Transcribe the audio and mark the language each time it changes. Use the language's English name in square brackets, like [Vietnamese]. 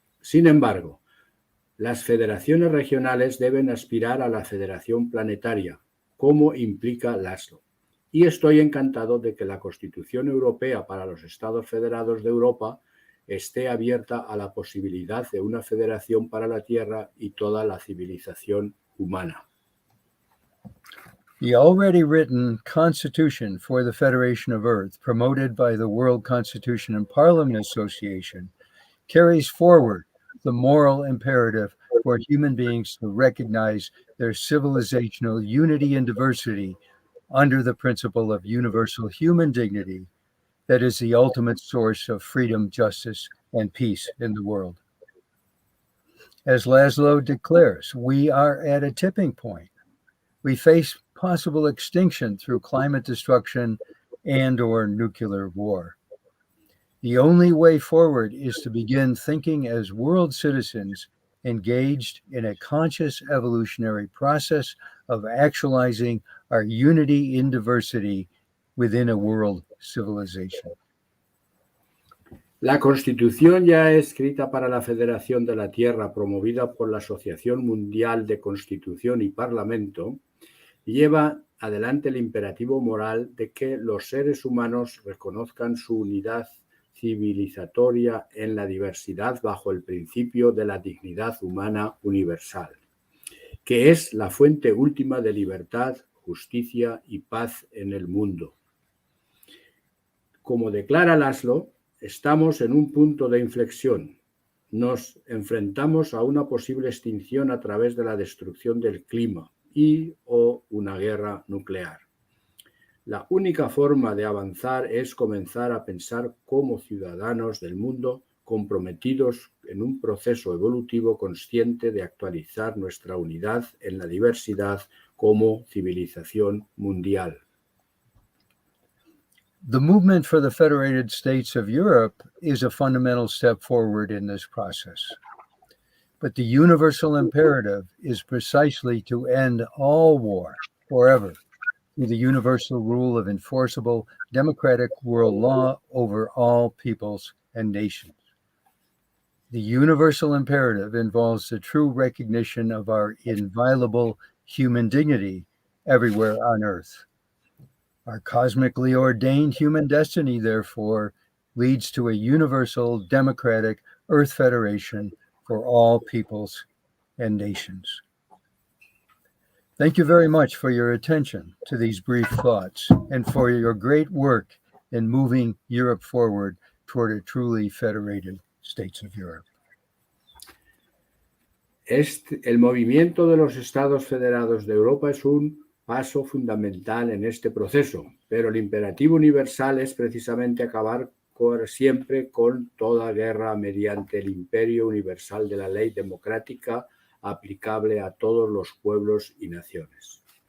[Spanish] Sin embargo, las federaciones regionales deben aspirar a la federación planetaria, como implica Laszlo. Y estoy encantado de que la Constitución Europea para los Estados Federados de Europa esté abierta a la posibilidad de una federación para la Tierra y toda la civilización humana. [English] The already written Constitution for the Federation of Earth, promoted by the World Constitution and Parliament Association, carries forward the moral imperative for human beings to recognize their civilizational unity and diversity under the principle of universal human dignity that is the ultimate source of freedom, justice, and peace in the world. As Laszlo declares, we are at a tipping point. We face possible extinction through climate destruction and/or nuclear war. The only way forward is to begin thinking as world citizens engaged in a conscious evolutionary process of actualizing our unity in diversity within a world civilization. [Spanish] La Constitución ya escrita para la Federación de la Tierra, promovida por la Asociación Mundial de Constitución y Parlamento, lleva adelante el imperativo moral de que los seres humanos reconozcan su unidad civilizatoria en la diversidad bajo el principio de la dignidad humana universal, que es la fuente última de libertad, justicia y paz en el mundo. Como declara Laszlo, estamos en un punto de inflexión. Nos enfrentamos a una posible extinción a través de la destrucción del clima o una guerra nuclear. La única forma de avanzar es comenzar a pensar como ciudadanos del mundo comprometidos en un proceso evolutivo consciente de actualizar nuestra unidad en la diversidad como civilización mundial. [English] The movement for the Federated States of Europe is a fundamental step forward in this process. But the universal imperative is precisely to end all war forever through the universal rule of enforceable democratic world law over all peoples and nations. The universal imperative involves the true recognition of our inviolable human dignity everywhere on earth. Our cosmically ordained human destiny, therefore, leads to a universal democratic Earth Federation for all peoples and nations. Thank you very much for your attention to these brief thoughts and for your great work in moving Europe forward toward a truly federated States of Europe. [Spanish] El movimiento de los Estados Federados de Europa es un paso fundamental en este proceso, pero el imperativo universal es precisamente acabar siempre con toda guerra mediante el imperio universal de la ley democrática aplicable a todos los pueblos y naciones.